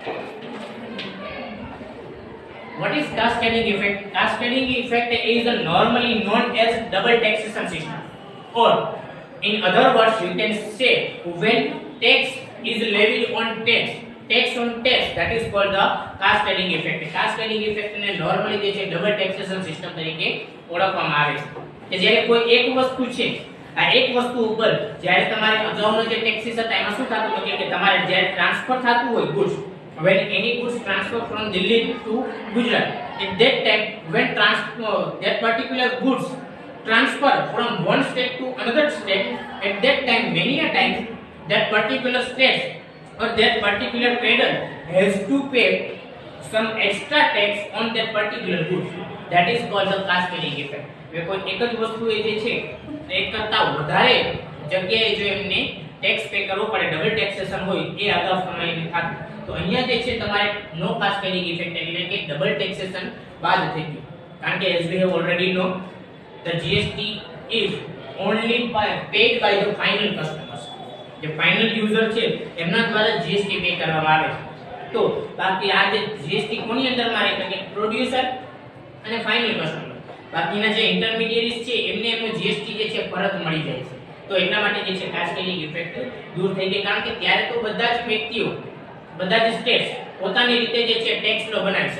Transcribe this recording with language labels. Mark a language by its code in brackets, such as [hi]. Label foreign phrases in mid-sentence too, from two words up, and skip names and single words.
[en] What is cascading effect? Cascading effect is normally known as double taxation system, or in other words you can say when tax is levied on tax, tax on tax, that is called the cascading effect. Cascading effect [gu] ને normally જે છે [en] double taxation system [gu] તરીકે ઓળખવામાં આવે છે કે જ્યારે કોઈ એક વસ્તુ છે, આ એક વસ્તુ ઉપર જ્યારે તમારે અગાઉનો જે ટેક્સીસ હતા એમાં શું થતું હતું કે તમારે જ્યારે ટ્રાન્સફર થતું હોય [en] goods, when any goods transfer from Delhi to Gujarat, at that time when that particular goods transfer from one state to another state, at that time many a time that particular state or that particular trader has to pay some extra tax on that particular goods. That is called the cascading effect. [gu] હવે કોઈ એક જ વસ્તુ એ જે છે એક કરતા વધારે જગ્યાએ જો એમને [en] tax pay [gu] કરવો પડે, [en] double taxation [gu] હોય એ અગાઉ સમયે થતું, તો અહીંયા જે છે તમારે નો [en] cascading effect [gu] એટલે કે [en] double taxation [gu] બાદ થઈ ગયું. કારણ કે [en] as we have already know the GST is only paid by the final customers. [gu] જે [en] final user [gu] છે એમના દ્વારા GST પે કરવામાં આવે છે. તો બાકી આ જે GST કોની અંદરમાં રહે કે પ્રોડ્યુસર અને [en] final customer, [gu] બાકીના જે ઇન્ટરમીડિયેરીઝ છે એમને એમનો GST જે છે પરત મળી જાય છે. તો એટલા માટે જે છે [en] cascading effect [gu] દૂર થઈ ગઈ. કારણ કે ત્યારે તો બધા જ વ્યક્તિઓ, બધા જ સ્ટેટ્સ પોતાની રીતે જે છે [en] tax law [gu] બનાવી શકે.